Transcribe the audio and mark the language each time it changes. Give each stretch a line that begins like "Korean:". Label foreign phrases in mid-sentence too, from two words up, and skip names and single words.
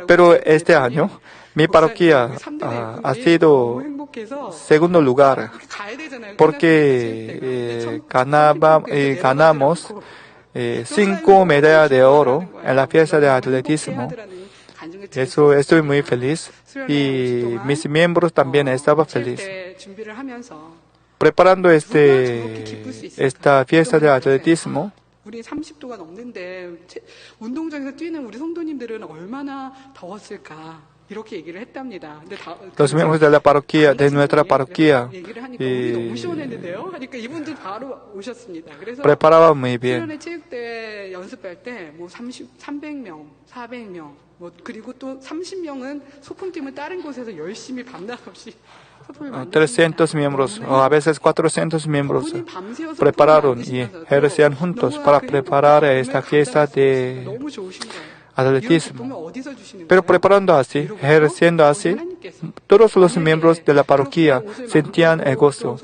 Spanish: Pero este año mi parroquia ha sido segundo lugar, porque ganamos 5 medallas de oro en la fiesta de atletismo. Eso estoy muy feliz, y mis miembros también estaban felices. Preparando esta fiesta de atletismo,
Korean: 우리 30도가 넘는데 운동장에서 뛰는 우리 성도님들은 얼마나 더웠을까 이렇게 얘기를 했답니다. 근데
Spanish: los miembros de la parroquia, de nuestra parroquia,
Korean: 얘기를 하니까 너무 시원했는데요. 하니까 이분들 바로 오셨습니다. 그래서
Spanish: preparaban muy bien.
Korean: 수련회 체육대회 연습할 때 뭐 300명, 400명, 뭐 그리고 또 30명은 소풍팀은 다른 곳에서 열심히 밤낮 없이
Spanish: 300 miembros o a veces 400 miembros prepararon y ejercían juntos para preparar esta fiesta de atletismo. Pero preparando así, ejerciendo así, todos los miembros de la parroquia sentían el gozo.